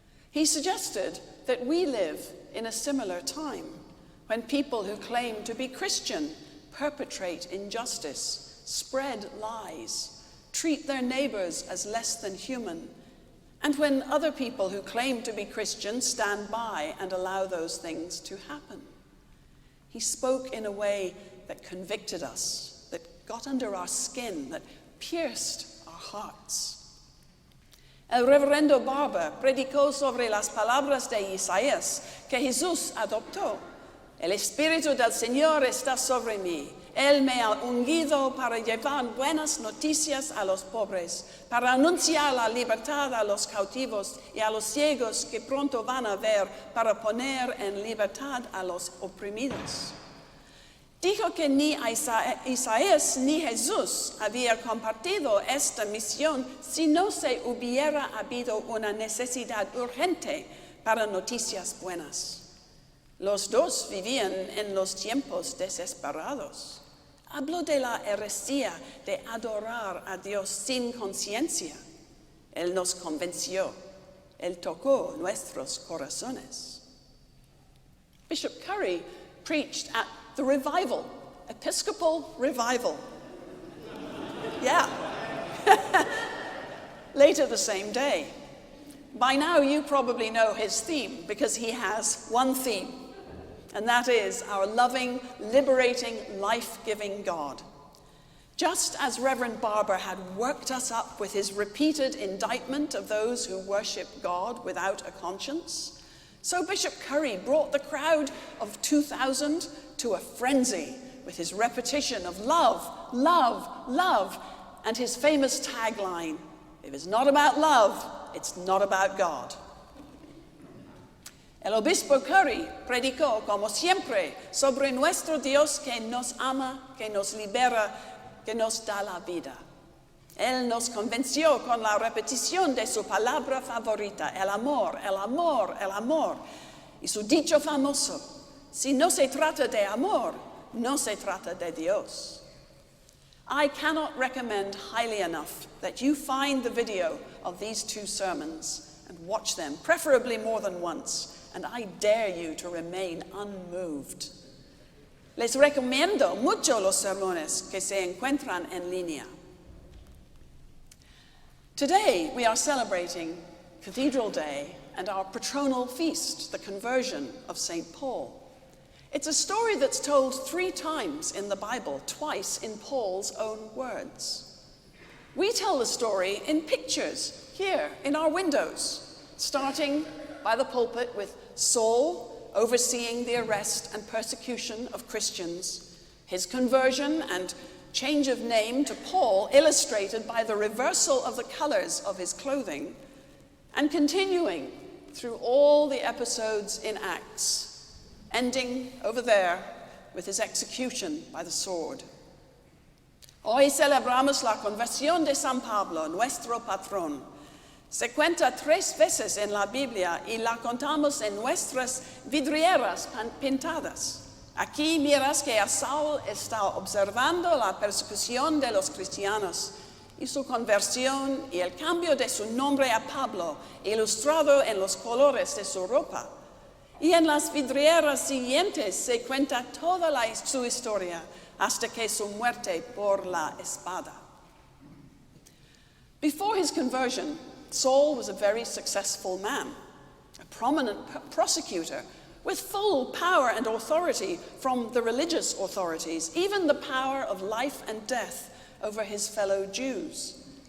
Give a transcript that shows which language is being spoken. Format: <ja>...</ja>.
<en>He suggested that we live in a similar time, when people who claim to be Christian perpetrate injustice, spread lies, treat their neighbors as less than human, and when other people who claim to be Christian stand by and allow those things to happen. He spoke in a way that convicted us, that got under our skin, that pierced our hearts.</en> <es>El reverendo Barber predicó sobre las palabras de Isaías que Jesús adoptó. El Espíritu del Señor está sobre mí. Él me ha ungido para llevar buenas noticias a los pobres, para anunciar la libertad a los cautivos y a los ciegos que pronto van a ver, para poner en libertad a los oprimidos. Dijo que ni Isaías ni Jesús había compartido esta misión si no se hubiera habido una necesidad urgente para noticias buenas. Los dos vivían en los tiempos desesperados. Habló de la heresía de adorar a Dios sin conciencia. Él nos convenció. Él tocó nuestros corazones.</es> <en>Bishop Curry preached at the revival, Episcopal revival. Yeah. Later the same day. By now you probably know his theme because he has one theme. And that is our loving, liberating, life-giving God. Just as Reverend Barber had worked us up with his repeated indictment of those who worship God without a conscience, so Bishop Curry brought the crowd of 2,000 to a frenzy with his repetition of love, love, love, and his famous tagline, if it's not about love, it's not about God.</en> <es>El obispo Curry predicó, como siempre, sobre nuestro Dios que nos ama, que nos libera, que nos da la vida. Él nos convenció con la repetición de su palabra favorita, el amor, el amor, el amor. Y su dicho famoso, si no se trata de amor, no se trata de Dios.</es> <en>I cannot recommend highly enough that you find the video of these two sermons and watch them, preferably more than once, and I dare you to remain unmoved.</en> <es>Les recomiendo mucho los sermones que se encuentran en línea.</es> <en>Today we are celebrating Cathedral Day and our patronal feast, the conversion of St. Paul. It's a story that's told 3 times in the Bible, twice in Paul's own words. We tell the story in pictures here in our windows, starting by the pulpit with Saul overseeing the arrest and persecution of Christians, his conversion and change of name to Paul illustrated by the reversal of the colors of his clothing, and continuing through all the episodes in Acts, ending over there with his execution by the sword.</en> <es>Hoy celebramos la conversión de San Pablo, nuestro patrón. Se cuenta 3 veces en la Biblia y la contamos en nuestras vidrieras pintadas. Aquí miras que Saúl está observando la persecución de los cristianos y su conversión y el cambio de su nombre a Pablo, ilustrado en los colores de su ropa. Y en las vidrieras siguientes se cuenta toda su historia hasta que su muerte por la espada.</es> <en>Before his conversion, Saul was a very successful man, a prominent prosecutor with full power and authority from the religious authorities, even the power of life and death over his fellow Jews.</en>